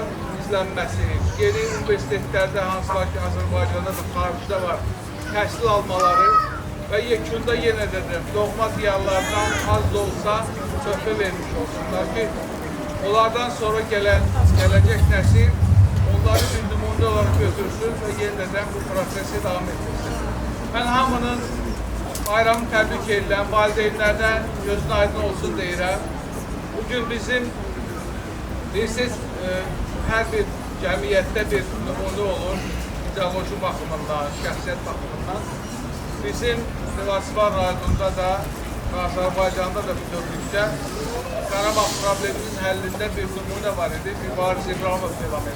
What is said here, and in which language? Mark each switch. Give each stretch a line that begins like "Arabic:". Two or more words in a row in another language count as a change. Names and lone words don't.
Azerbaijani: izlənməsi, yeni universitetlərdə hansılar ki, Azərbaycanda da xaricdə var, təhsil almaları və yekunda yenə dedim, doğma diyarlardan az da olsa töhfə vermiş olsunlar ki, onlardan sonra gələcək nəsil onları bir nümunə
Turkish: olarak götürsün ve yeniden bu prosesi devam ettirsin.
Azerbaijani: Ben hamının bayramı təbrik edirəm, valideynlərdən gözün aydın olsun deyirəm. Bugün bizim bilirsiniz, hər bir cəmiyyətdə bir nümunə olur, ideoloji baxımından, şəxsiyyət baxımından. Bizim Bilasvar rayonunda da, Azərbaycanda da bütünlükdə Qarabağ probleminin həllində bir nümunə var idi, Mübariz İbrahimov fenomeni.